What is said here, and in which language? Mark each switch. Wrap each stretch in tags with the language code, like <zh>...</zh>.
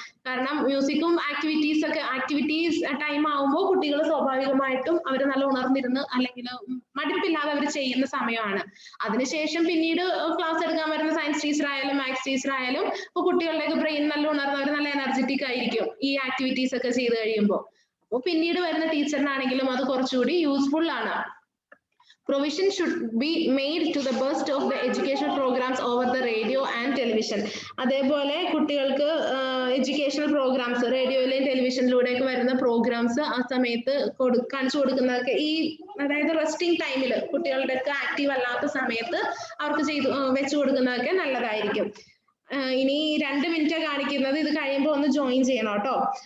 <ml>കാരണം മ്യൂസിക്കും activities time ആവുമ്പോൾ കുട്ടികൾ സ്വാഭാവികമായിട്ടും അവർ നല്ല ഉണർന്നിരുന്ന് അല്ലെങ്കിൽ മടുപ്പില്ലാതെ അവർ ചെയ്യുന്ന സമയമാണ്. അതിനുശേഷം പിന്നീട് ക്ലാസ് എടുക്കാൻ വരുന്ന സയൻസ് ടീച്ചർ ആയാലും മാത്സ് ടീച്ചർ ആയാലും ഇപ്പൊ കുട്ടികളുടെയൊക്കെ ബ്രെയിൻ നല്ല ഉണർന്നവർ നല്ല എനർജറ്റിക് ആയിരിക്കും ഈ ആക്ടിവിറ്റീസ് ഒക്കെ ചെയ്ത് കഴിയുമ്പോൾ. അപ്പോൾ പിന്നീട് വരുന്ന ടീച്ചറിനാണെങ്കിലും അത് കുറച്ചുകൂടി യൂസ്ഫുൾ ആണ്.</ml> <en>Provision should be made to the best of the educational programs over the radio and television.</en> <ml>അതേപോലെ കുട്ടികൾക്ക് എഡ്യൂക്കേഷണൽ പ്രോഗ്രാംസ്, റേഡിയോയിലെയും ടെലിവിഷനിലൂടെയൊക്കെ വരുന്ന പ്രോഗ്രാംസ് ആ സമയത്ത് കാണിച്ചു കൊടുക്കുന്നതൊക്കെ അതായത് റെസ്റ്റിംഗ് ടൈമിൽ കുട്ടികളുടെ ഒക്കെ ആക്റ്റീവ് അല്ലാത്ത സമയത്ത് അവർക്ക് വെച്ചു കൊടുക്കുന്നതൊക്കെ നല്ലതായിരിക്കും. ഇനി 2 മിനിറ്റ് കാണിക്കുന്നത്, ഇത് കഴിയുമ്പോൾ ഒന്ന് ജോയിൻ ചെയ്യണം കേട്ടോ.</ml>